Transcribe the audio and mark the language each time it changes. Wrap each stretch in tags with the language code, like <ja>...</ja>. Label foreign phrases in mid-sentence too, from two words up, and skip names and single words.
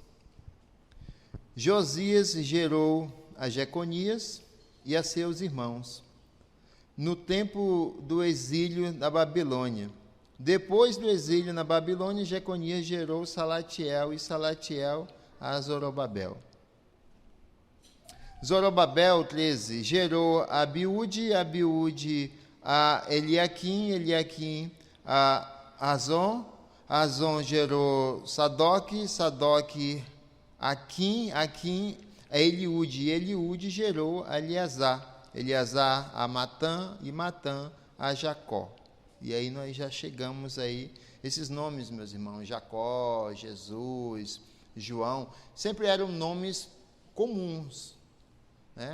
<pt>Josias gerou a Jeconias e a seus irmãos, no tempo do exílio na Babilônia. Depois do exílio na Babilônia, Jeconias gerou Salatiel, e Salatiel a Zorobabel. Zorobabel, 13, gerou a Abiúde, Abiúde a Eliaquim, Eliaquim a Azon, Azon gerou Sadoque, Sadoque a Aquim, Aquim a Eliúde, Eliúde gerou a Eleazar, Eleazar a Matã, e Matã a Jacó. E aí nós já chegamos aí, esses nomes, meus irmãos, Jacó, Jesus, João, sempre eram nomes comuns, né?</pt>